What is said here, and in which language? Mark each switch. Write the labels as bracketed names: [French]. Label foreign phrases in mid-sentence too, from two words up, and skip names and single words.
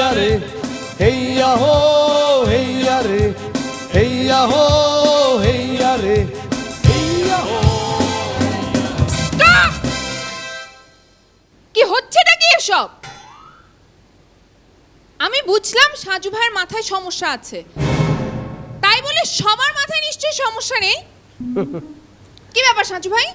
[Bangla] re, heya ho, heya re, heya ho, heya re, heya ho. স্টপ! কি হচ্ছেটা কি এসব? আমি বুঝলাম সাজু ভাইয়ের মাথায় সমস্যা আছে, তাই বলে সবার মাথায় নিশ্চয়ই সমস্যা নেই। কি ব্যাপার সাজু ভাই?